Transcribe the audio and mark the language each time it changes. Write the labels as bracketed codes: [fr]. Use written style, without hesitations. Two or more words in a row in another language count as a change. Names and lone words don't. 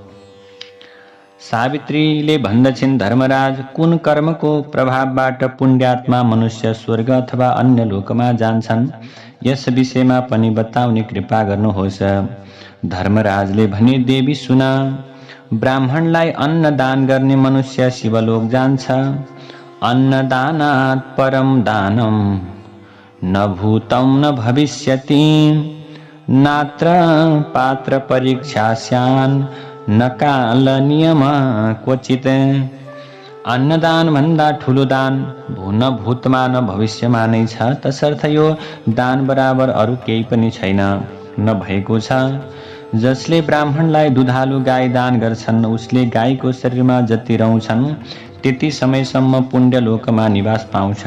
[ne] सावित्रीले भन्दछिन्, धर्मराज, कुन कर्मको प्रभावबाट पुण्यात्मा मनुष्य स्वर्ग अथवा अन्य लोकमा जान्छन् यस विषयमा पनि बताउने कृपा गर्नुहोस्। धर्मराजले भने, देवी सुन, ब्राह्मणलाई अन्न दान गर्ने मनुष्य शिवलोक जान्छ। [sa] अन्नदानात् परम दानम न भूतं न भविष्यति, नात्र पात्र परीक्षास्यान् न काल नियम क्वचित। [ne] अन्नदान भन्दा ठुलो दान न भूतमा न भविष्यमा नै छ। तसर्थ यो दान बराबर अरू केही पनि छैन, न भएको छ। जसले ब्राह्मणलाई दुधालु गाई दान गर्छन् उसले गाईको शरीरमा जति रहन्छन् त्यति समयसम्म पुण्यलोकमा निवास पाउँछ।